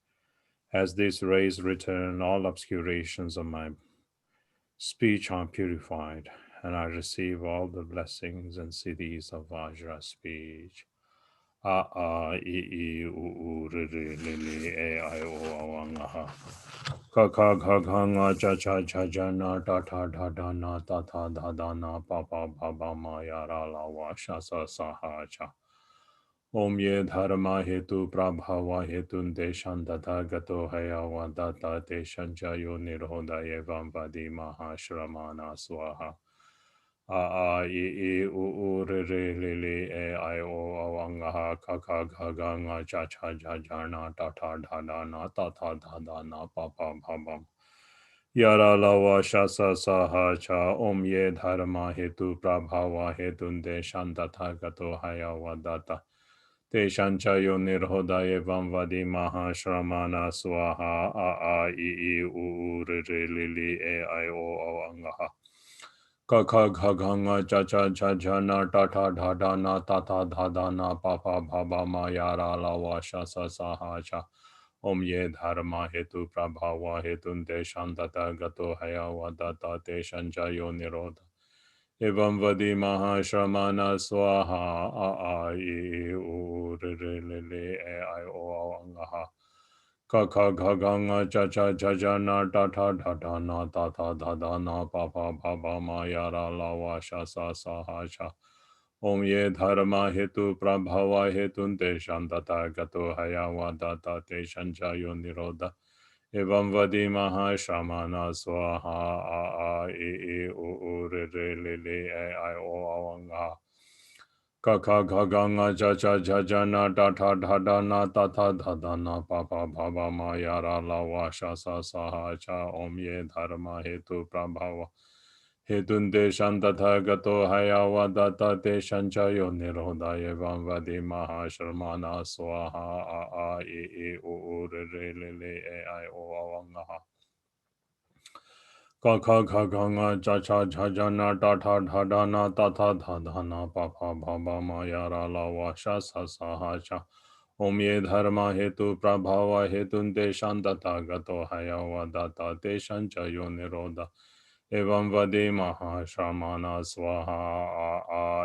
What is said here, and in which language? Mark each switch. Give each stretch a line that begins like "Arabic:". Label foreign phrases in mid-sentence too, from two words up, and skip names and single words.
English: As these rays return, all obscurations of my speech are purified, and I receive all the blessings and siddhis of Vajra speech.
Sanskrit: A a I I U R R L L A I O A Nga. Ka ka ga ga nga cha cha cha ja na ta ta da da na ta ta da da na pa pa ba ba ma ya ra la wa sha sa sa ha cha. Om ye dharma hetu prabhava hetun deshan tata gato haya wa data deshan jayo nirhoda evam vadi mahashramana swaha. A a I U R R L L A I O A Nga ha ka ka ga ga nga cha cha ja ja na ta ta da da na ta ta da da na pa pa ba ba. Yara lawa shasa saha cha om ye dharma hetu prabhava hetun deshan tata gato haya wa data. Deshan chayo nirhoda evam vadi mahashramana swaha a I U R R L L A I O A Nga ha. Ka ka ga ga nga cha cha cha cha na ta ta da da na ta ta da da na pa pa ba ba ma ya ra la wa sha sa sa ha cha. Om ye dharma hetu prabhava hetun deshan tata gato haya wa data deshan jayo nirodha. Evam vadi mahashramana swaha a I U R R L L A I O A Nga ha. Ka ka ga ga nga cha cha cha cha na ta ta da da na ta ta da da na pa pa ba ba ma ya ra la wa sha sa sa ha cha. Om ye dharma hetu prabhava hetun deshan tata gato haya wa data deshan jayo nirodha. Evam vadi mahashramana swaha a I U R R L L A I O A Nga ha. Ka ka ga ga nga cha cha cha cha na ta ta da da na ta ta da da na pa pa ba ba ma ya ra la wa sha sa sa ha cha. Om ye dharma hetu prabhava Hetunde Shantata Gato Hayawada Te Shanchayo Niroda Evam Vadi Mahasharmana Swaha A E O Re Re Le Le E I O Awangaha Kaka Kaganga Chacha Jajana Tata Dhadana Tata Dhadana Papa Baba Mayara Lawasha Sasahacha Om Ye Dharma Hetu Prabhava Hetunde Shantata Gato Hayawada Te Shanchayo Niroda Evam Vade Mahashamana Swaha A